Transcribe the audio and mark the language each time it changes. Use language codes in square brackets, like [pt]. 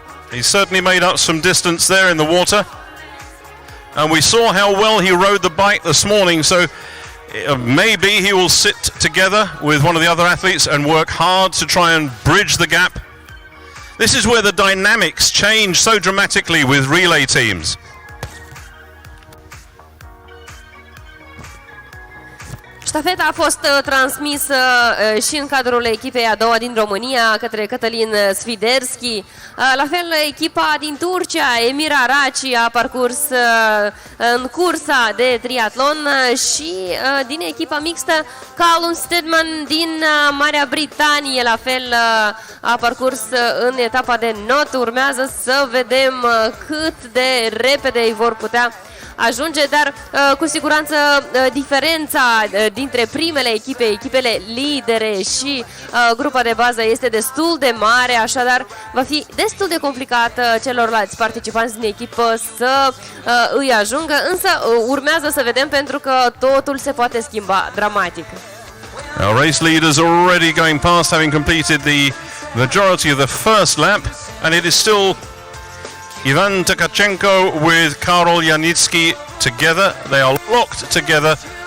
[en] He certainly made up some distance there in the water. And we saw how well he rode the bike this morning, so maybe he will sit together with one of the other athletes and work hard to try and bridge the gap. This is where the dynamics change so dramatically with relay teams. [ro] Ștafeta a fost transmisă și în cadrul echipei a doua din România către Cătălin Sfiderski. La fel, echipa din Turcia, Emir Araci, a parcurs în cursa de triatlon și din echipa mixtă, Callum Steadman din Marea Britanie, la fel a parcurs în etapa de not. Urmează să vedem cât de repede îi vor putea ajunge, dar cu siguranță diferența dintre primele echipe, echipele lidere și grupa de bază este destul de mare, așadar va fi destul de complicat celorlalți participanți din echipă să îi ajungă, însă urmează să vedem pentru că totul se poate schimba dramatic. [en] Our race leaders are already going past, having completed the majority of the first lap, and it is still Ivan Tkachenko with Karol Janitsky together. They are locked together.